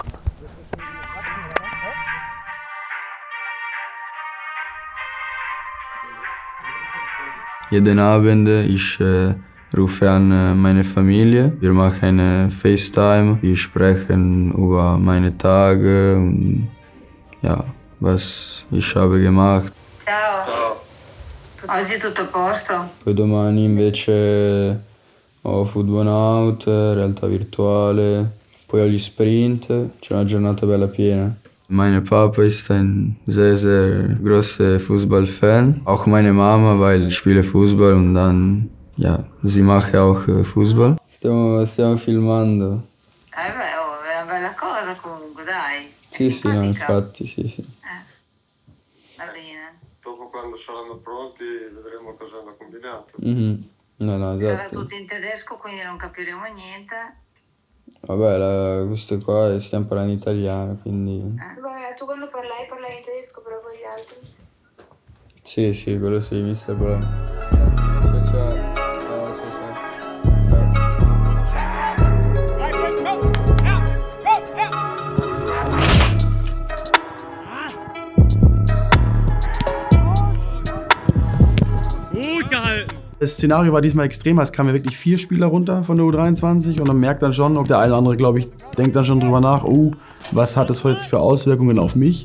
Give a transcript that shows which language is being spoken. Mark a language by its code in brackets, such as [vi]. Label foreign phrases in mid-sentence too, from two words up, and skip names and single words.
[de] Jeden Abend ich rufe an meine Familie. Wir machen eine FaceTime. Wir sprechen über meine Tage und ja, was ich habe gemacht. [it] Ciao. Oggi tutto a posto? Poi domani invece ho Football Out, realtà virtuale, poi ho gli sprint. C'è una giornata bella piena. [de] Mein Papa ist ein sehr, sehr großer Fußballfan. Auch meine Mama, weil ich spiele Fußball und dann, ja, sie macht auch Fußball. [it] Stiamo filmando. Beh, è una bella cosa comunque, dai. Sì, sì, no, infatti, sì, sì. Va bene. Dopo quando saranno pronti vedremo cosa hanno combinato. No, no, Sarà esatto. tutto in tedesco, quindi non capiremo niente. Vabbè, questo qua stiamo parlando italiano, quindi... Beh, tu quando parlavi in tedesco però con gli altri? Sì, sì, quello sì, mister problema. Ciao, ciao. Ciao, ciao, [de] Gut gehalten. Das Szenario war diesmal extremer. Es kamen wirklich 4 Spieler runter von der U23 und man merkt dann schon, ob der eine oder andere, glaube ich, denkt dann schon drüber nach, oh, was hat das jetzt für Auswirkungen auf mich?